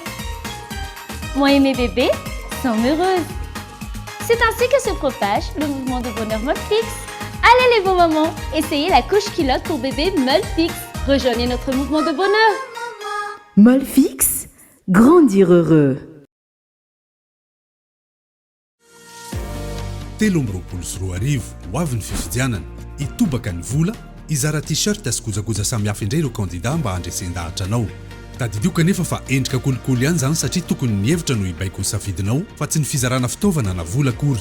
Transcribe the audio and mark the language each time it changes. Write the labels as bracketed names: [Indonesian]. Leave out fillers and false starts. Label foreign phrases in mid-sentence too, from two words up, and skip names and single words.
[French] Moi et mes bébés sommes heureuses. C'est ainsi que se propage le mouvement de bonheur Molfix. Allez les beaux mamans, essayez la couche culotte pour bébé Molfix. Rejoignez notre mouvement de bonheur. Molfix, grandir heureux. [Malagasy] Telomroapolo sy roa arivo ho avy ny fifidianana itobaka ny vola izara t-shirt sy kojakoja samihafa indray ireo kandida mba handresen-dahatra anao. Tadidio kanefa fa endrika kolikoly ihany zany satria tokony ny hevitra no ibaiko ny safidinao fa tsy ny fizarana fitaovana na vola akory.